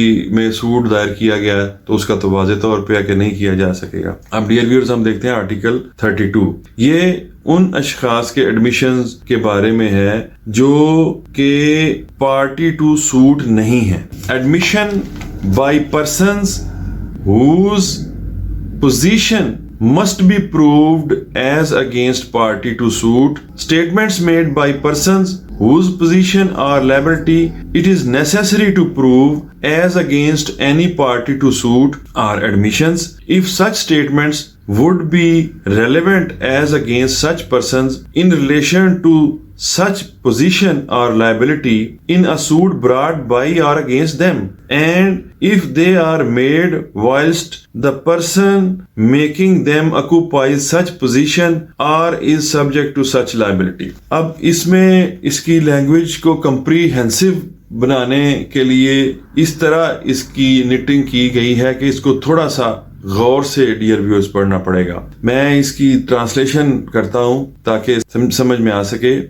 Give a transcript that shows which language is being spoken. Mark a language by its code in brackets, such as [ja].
[ur] میں سوٹ دائر کیا گیا ہے تو اس کا تو واضح طور پہ ہے کہ نہیں کیا جا سکے گا۔ اب ڈیئر ویورز، ہم دیکھتے ہیں آرٹیکل 32۔ یہ ان اشخاص کے ایڈمیشنز کے بارے میں ہے جو کہ پارٹی ٹو سوٹ نہیں ہے۔ Admission by persons whose position [en] must be proved as against party to suit. Statements made by persons whose position or liability it is necessary to prove as against any party to suit are admissions if such statements would be relevant as against such persons in relation to such position or liability in a suit brought by or against them, and if they are made whilst the person making them occupies such position or is subject to such liability. [ur] اب اس میں اس کی language کو comprehensive بنانے کے لیے اس طرح اس کی netting کی گئی ہے کہ اس کو تھوڑا سا غور سے ڈیئر ویورز پڑھنا پڑے گا. میں اس کی ٹرانسلیشن کرتا ہوں تاکہ سمجھ میں آ سکے.